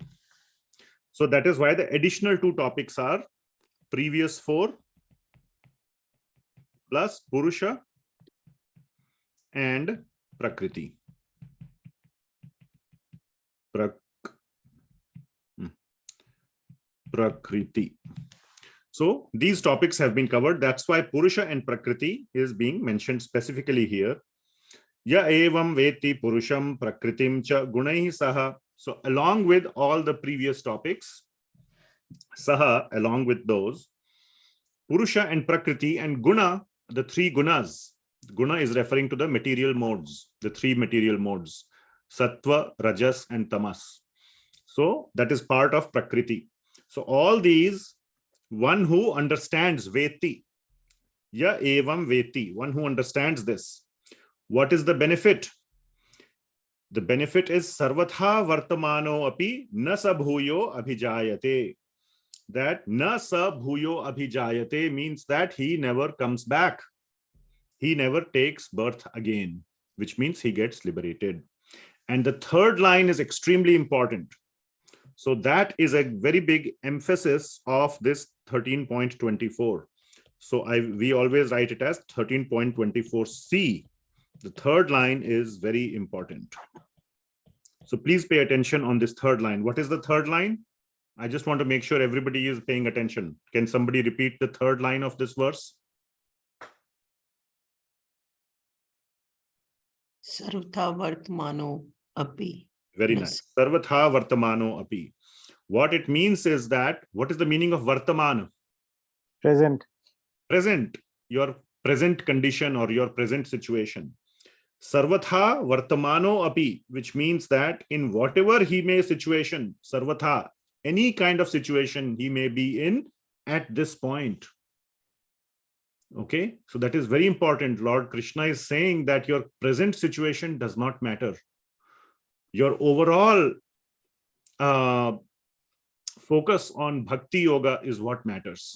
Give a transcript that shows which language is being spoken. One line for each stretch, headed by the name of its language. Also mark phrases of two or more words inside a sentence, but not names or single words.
English: So that is why the additional 2 topics are previous 4 plus Purusha and Prakriti. Prakriti. So these topics have been covered. That's why Purusha and Prakriti is being mentioned specifically here.
Sanskrit: Ya evam veti purusham prakritim cha gunai saha.
English: So along with all the previous topics, saha, along with those, Purusha and Prakriti and Guna, the 3 gunas. Guna is referring to the material modes, the 3 material modes, Sattva, Rajas, and Tamas. So that is part of Prakriti. So all these, one who understands Veti,
Sanskrit: Ya evam Veti,
English: one who understands this. What is the benefit? The benefit is
Sanskrit: Sarvatha Vartamano api na sa bhuyo abhijayate.
English: That
Sanskrit: na sa bhuyo abhijayate
English: means that he never comes back. He never takes birth again, which means he gets liberated. And the third line is extremely important. So that is a very big emphasis of this 13.24. So we always write it as 13.24c. The third line is very important. So please pay attention on this third line. What is the third line? I just want to make sure everybody is paying attention. Can somebody repeat the third line of this verse?
Sanskrit: Sarvatha vartamano api.
English: Very nice.
Sanskrit: Sarvatha vartamano api.
English: What it means is that, what is the meaning of vartamana? Present. Present. Your present condition or your present situation.
Sanskrit: Sarvatha vartamano api,
English: which means that in whatever he may situation, sarvatha, any kind of situation he may be in at this point. Okay, so that is very important. Lord Krishna is saying that your present situation does not matter. Your overall focus on bhakti yoga is what matters.